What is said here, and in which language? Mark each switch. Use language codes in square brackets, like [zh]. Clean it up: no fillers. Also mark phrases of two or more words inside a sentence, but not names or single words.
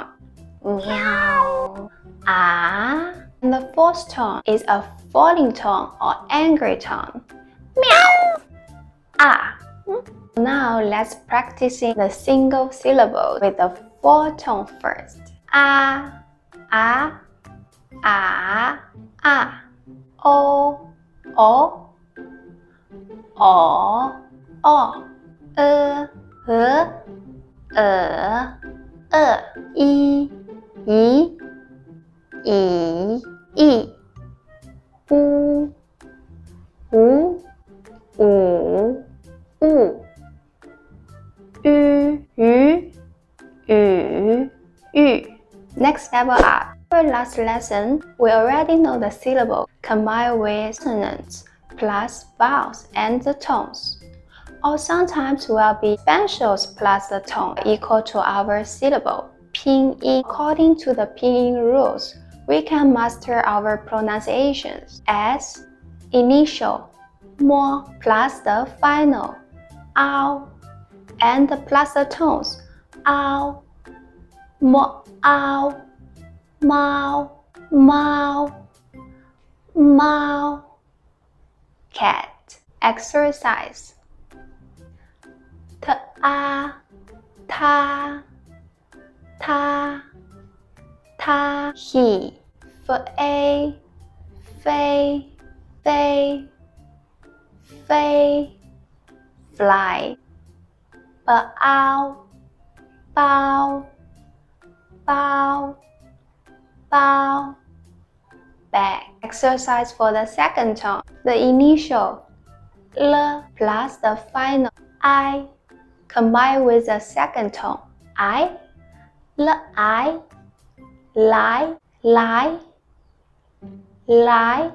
[zh] Meow. Ah. [en] And the fourth tone is a falling tone or angry tone. [zh] Meow. Ah. [en] Now let's practice the single syllable with the 4 tone first. [zh] Ah. Ah. Ah. Ah. O. O. O. O. I. U. U. U. U. [en] Next level up. For last lesson, we already know the syllable combined with consonants plus vowels and the tones. Or sometimes will be specials plus the tone equal to our syllable. Pinyin. According to the pinyin rules, we can master our pronunciations as initial, mo, plus the final, ao, and plus the tones, ao, [zh] mo, ao, mao, mao, mao. [en] Cat. Exercise. [zh] Ta, ta, ta, ta. He. Fei, fei, fei, fei. [en] Fly. [zh] Bao, bao, bao, bao. [en] Bag. Exercise for the second tone. The initial L plus the final I combined with the second tone I, L-I, lie, lie, lie.